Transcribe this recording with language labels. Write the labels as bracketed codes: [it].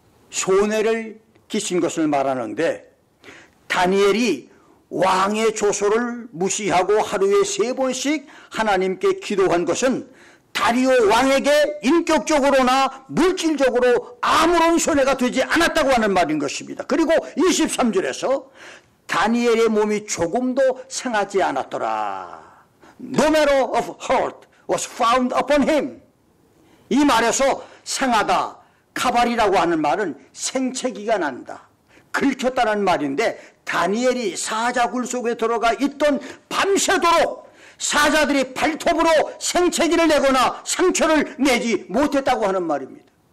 [ko] 손해를 끼친 것을 말하는데, 다니엘이 왕의 조소를 무시하고 하루에 3번씩 하나님께 기도한 것은 다리오 왕에게 인격적으로나 물질적으로 아무런 손해가 되지 않았다고 하는 말인 것입니다. 그리고 23절에서 다니엘의 몸이 조금도 상하지 않았더라. [en] No matter of hurt was found upon him. [ko] 이 말에서 상하다, 카발이라고 하는 말은 생채기가 난다, 긁혔다는 말인데, 다니엘이 사자굴 속에 들어가 있던 밤새도록 사자들이 발톱으로 생채기를 내거나 상처를 내지 못했다고 하는 말입니다.